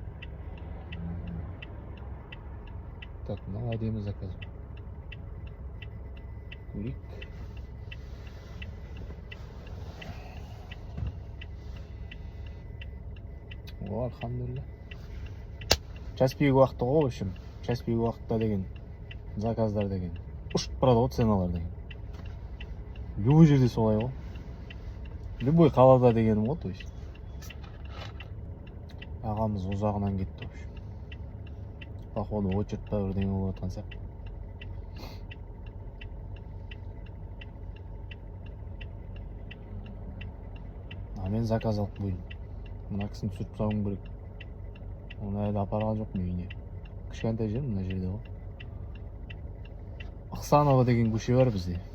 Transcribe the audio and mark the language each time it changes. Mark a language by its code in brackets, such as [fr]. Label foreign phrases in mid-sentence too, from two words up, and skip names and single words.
[kk] Так, мынау әдемі заказ. Көрейік. О, алхамдулилля. [ru] Час пик [kk] уақыты ғой, [ru] в общем. Час пик [kk] уақытта деген заказдар деген ұшып барады ғой, ценалар деген. Любой жерде солай ғой. Любой қалада дегенім ғой, [ru] то есть. [kk] Ағамыз ұзағынан кетті, [ru] в общем. [kk] Походу, очередь па бірдеңе болып жатқан сияқты. Мен заказ алып қойдым. Мына кісіні түсіріп салуым керек. Оны әлі апарған жоқ үйіне. Кішкентай жер мына жерде ғой. Ықсанова деген көше бар бізде.